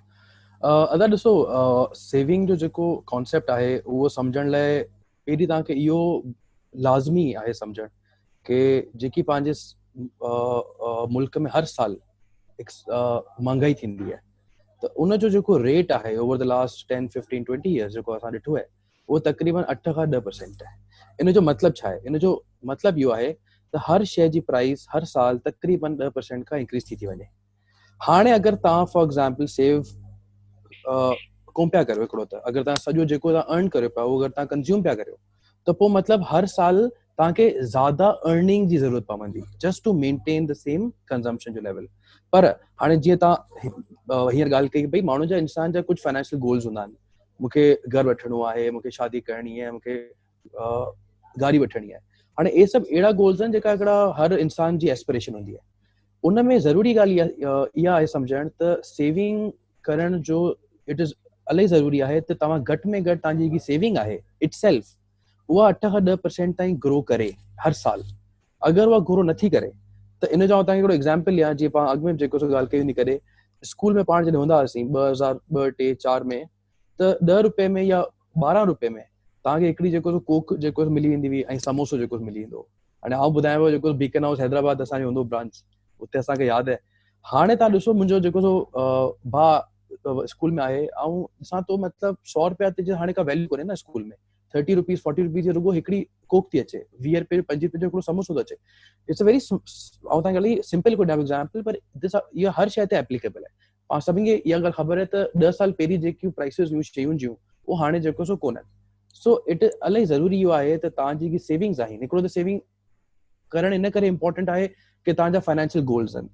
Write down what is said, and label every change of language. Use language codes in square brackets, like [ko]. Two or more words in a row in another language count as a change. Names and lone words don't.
[sd] अगरि ॾिसो, सेविंग जो जेको कॉन्सेप्ट आहे उहो सम्झण लाइ पहिरीं तव्हांखे इहो लाज़मी आहे सम्झणु कि जेकी पंहिंजे मुल्क में हर साल महांगाई थींदी आहे, त उनजो जेको रेट आहे [en] over the last 10, 15, 20 years [sd] जेको असां ॾिठो आहे, उहो तक़रीबन 8 खां 10% आहे। इन जो मतिलबु छा आहे? इन जो मतिलबु इहो आहे त हर शइ जी प्राइस हर साल तक़रीबन 10% खां इंक्रीज थी वञे। हाणे अगरि तव्हां [en] for example [sd] सेव कोन पिया करियो हिकिड़ो, त अगरि तव्हां सॼो जेको तव्हां अर्न करियो पिया उहो अगरि तव्हां कंज़्यूम पिया करियो, त पोइ मतिलबु हर साल तव्हांखे ज़्यादा अर्निंग जी ज़रूरत पवंदी [en] just to maintain the same consumption [sd] जो लेवल। पर हाणे जीअं तव्हां हींअर ॻाल्हि कई भई माण्हू जा, इंसान जा कुझु [en] financial goals [sd] हूंदा आहिनि। मूंखे घरु वठिणो आहे, मूंखे शादी करणी आहे, मूंखे गाड़ी वठिणी आहे। हाणे इहे सभु अहिड़ा गोल्स आहिनि जेका हिकिड़ा हर इंसान जी एस्पिरेशन हूंदी आहे। उन में ज़रूरी ॻाल्हि इहा आहे सम्झणु त सेविंग करण जो [en] it is [sd] इलाही ज़रूरी आहे त तव्हां घटि में घटि तव्हांजी जेकी सेविंग आहे इट सेल्फ उहा 8 खां 10% ताईं ग्रो करे हर साल। अगरि उहा ग्रो नथी करे त इन जो तव्हांखे हिकिड़ो एग्ज़ाम्पल ॾियां। जीअं पाण अॻु में जेको ॻाल्हि कई हूंदी कॾहिं स्कूल में पाण जॾहिं हूंदा हुआसीं 2002, 3, 4 में, त 10 रुपए में या 12 रुपए में तव्हांखे हिकिड़ी जेको कोक जेको मिली वेंदी हुई ऐं समोसो जेको मिली वेंदो। हाणे आउं ॿुधायांव जेको बीकन हाउस हैदराबाद असांजो हूंदो ब्रांच, उते असांखे यादि आहे। हाणे तव्हां ॾिसो, मुंहिंजो जेको भाउ स्कूल में आहे, ऐं ॾिसां थो मतिलबु 100 रुपया ते हाणे का वैल्यू कोन्हे न स्कूल में। 30 रुपीज़ 40 रुपीज़ जो रुगो हिकिड़ी कोक थी अचे, 20 रुपए 25 रुपए जो हिकिड़ो समोसो थो अचे। [en] It's a very, [sd] ऐं तव्हांखे सिंपल को ॾियां एग्ज़ाम्पल, पर इहा हर शइ ते एप्लीकेबल आहे। पाण सभिनि खे इहा ॻाल्हि ख़बर आहे त 10 साल पहिरीं जेकियूं प्राइसिस हुयूं शयूं जूं, उहो हाणे जेको सो कोन्हनि। [en] so it [sd] इलाही ज़रूरी इहो आहे त तव्हांजी जेकी सेविंग्स आहिनि, हिकिड़ो त सेविंग करणु इन करे इम्पोर्टेंट आहे कि तव्हांजा [en] financial goals [sd] आहिनि।